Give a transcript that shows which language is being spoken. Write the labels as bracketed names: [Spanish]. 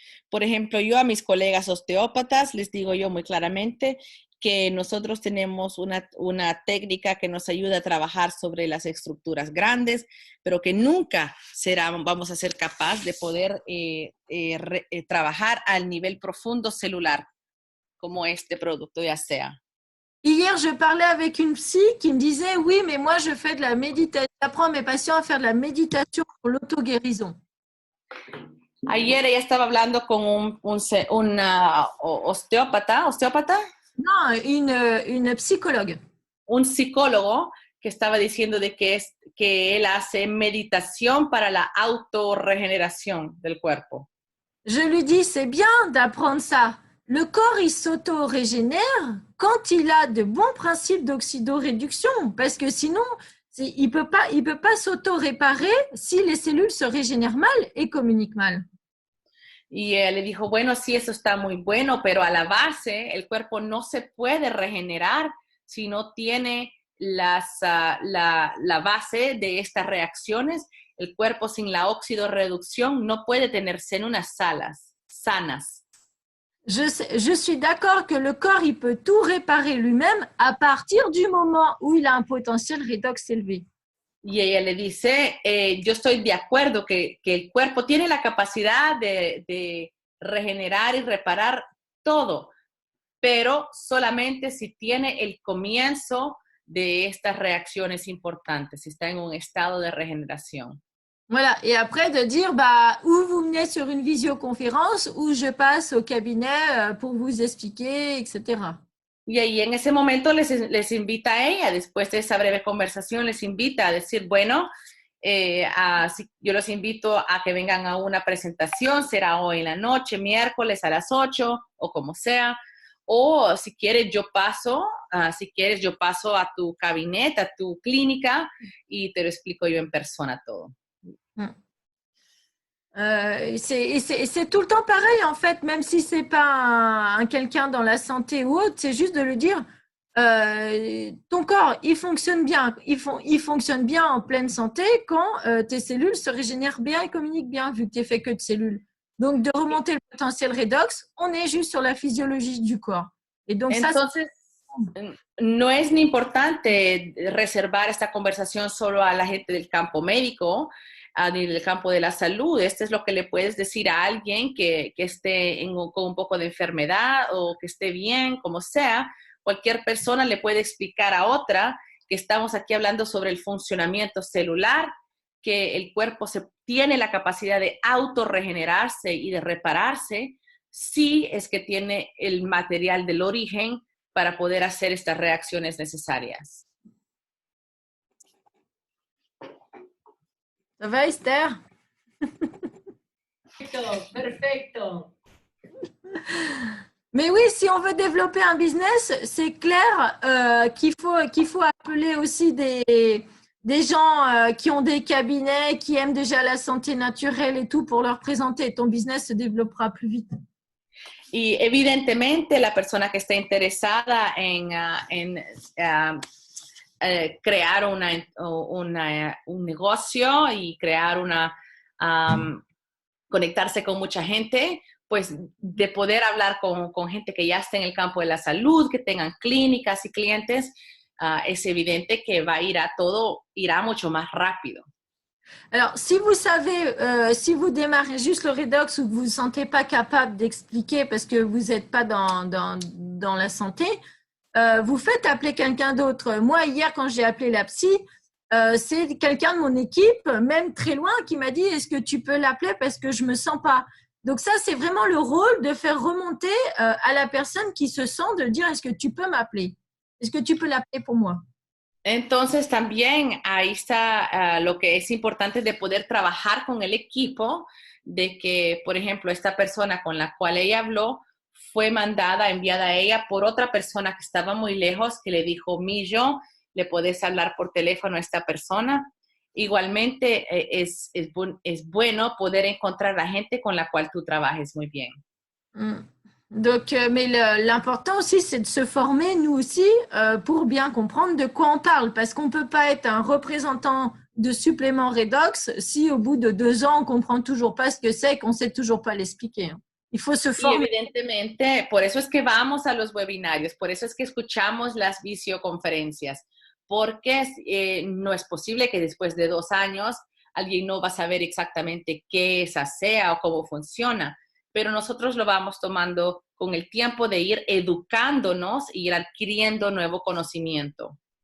[Spanish] Por ejemplo, yo a mis colegas osteópatas les digo yo muy claramente que nosotros tenemos una técnica que nos ayuda a trabajar sobre las estructuras grandes, pero que nunca vamos a ser capaces de poder trabajar al nivel profundo celular, como este producto ya sea. [French] Hier, je parlais avec une psy qui me disait, oui, mais moi, je fais de la méditation, j'apprends à mes patients à faire de la méditation pour l'auto-guérison. [Spanish] Ayer ella estaba hablando con un osteópata. [French] Non, une psychologue. [Spanish] Un psicólogo que estaba diciendo de que él hace meditación para la autorregeneración del cuerpo. [French] Je lui dis, c'est bien d'apprendre ça. Le corps, il s'auto-régénère quand il a de bons principes d'oxydoréduction, parce que sinon, il peut pas s'auto-réparer si les cellules se régénèrent mal et communiquent mal. [Spanish] Y él le dijo, bueno, sí, eso está muy bueno, pero a la base el cuerpo no se puede regenerar si no tiene la base de estas reacciones. El cuerpo sin la oxidorreducción no puede tener células sanas. [French] Je suis d'accord que le corps, il peut tout réparer lui-même à partir du moment où il a un potentiel redox élevé. [Spanish] Y ella le dice, yo estoy de acuerdo que el cuerpo tiene la capacidad de regenerar y reparar todo, pero solamente si tiene el comienzo de estas reacciones importantes, si está en un estado de regeneración. [French] Voilà, et après de dire, ou vous venez sur une visioconférence, ou je passe au cabinet pour vous expliquer, etc. [Spanish] Y ahí en ese momento les invita a ella, después de esa breve conversación, les invita a decir, bueno, yo los invito a que vengan a una presentación, será hoy en la noche, miércoles a las 8 o como sea, o si quieres yo paso a tu gabinete, a tu clínica y te lo explico yo en persona todo. [French] C'est tout le temps pareil, en fait, même si c'est pas quelqu'un dans la santé ou autre, c'est juste de lui dire, ton corps, il fonctionne bien, il fonctionne bien en pleine santé quand tes cellules se régénèrent bien et communiquent bien, vu que tu es fait que de cellules. Donc, de remonter le potentiel redox, on est juste sur la physiologie du corps. Et donc, [Spanish] Entonces, no es ni importante reservar esta conversación solo a la gente del campo médico, ni del campo de la salud. Este es lo que le puedes decir a alguien que esté con un poco de enfermedad o que esté bien, como sea. Cualquier persona le puede explicar a otra que estamos aquí hablando sobre el funcionamiento celular, que el cuerpo tiene la capacidad de autorregenerarse y de repararse si es que tiene el material del origen para poder hacer estas reacciones necesarias. [French] Ça va, Esther? [Spanish] Perfecto. [French] Mais oui, si on veut développer un business, c'est clair qu'il faut appeler aussi des gens qui ont des cabinets, qui aiment déjà la santé naturelle et tout pour leur présenter. Ton business se développera plus vite. [Spanish] Y evidentemente la persona que está interesada en crear un negocio y crear conectarse con mucha gente, pues de poder hablar con gente que ya esté en el campo de la salud, que tengan clínicas y clientes, es evidente que irá mucho más rápido. [French] Alors, si vous savez, si vous démarrez juste le redox ou que vous ne vous sentez pas capable d'expliquer parce que vous n'êtes pas dans la santé, vous faites appeler quelqu'un d'autre. Moi, hier, quand j'ai appelé la psy, c'est quelqu'un de mon équipe, même très loin, qui m'a dit « Est-ce que tu peux l'appeler parce que je ne me sens pas ?» Donc ça, c'est vraiment le rôle de faire remonter à la personne qui se sent, de dire « Est-ce que tu peux m'appeler? Est-ce que tu peux l'appeler pour moi ?» [Spanish] Entonces también ahí está lo que es importante de poder trabajar con el equipo, de que, por ejemplo, esta persona con la cual ella habló fue enviada a ella por otra persona que estaba muy lejos, que le dijo, Millo, ¿le podés hablar por teléfono a esta persona? Igualmente es bueno poder encontrar la gente con la cual tú trabajes muy bien. [French] Donc, mais l'important aussi, c'est de se former, nous aussi, pour bien comprendre de quoi on parle. Parce qu'on ne peut pas être un représentant de supplément redox si au bout de 2 ans, on ne comprend toujours pas ce que c'est et qu'on ne sait toujours pas l'expliquer. Il faut se former. [Spanish] Y evidentemente, por eso es que vamos a los webinarios, por eso es que escuchamos las videoconferencias, porque no es posible que después de 2 años alguien no va a saber exactamente qué es ASEA o cómo funciona. Pero nosotros lo vamos tomando con el tiempo de ir educándonos e ir adquiriendo nuevo conocimiento.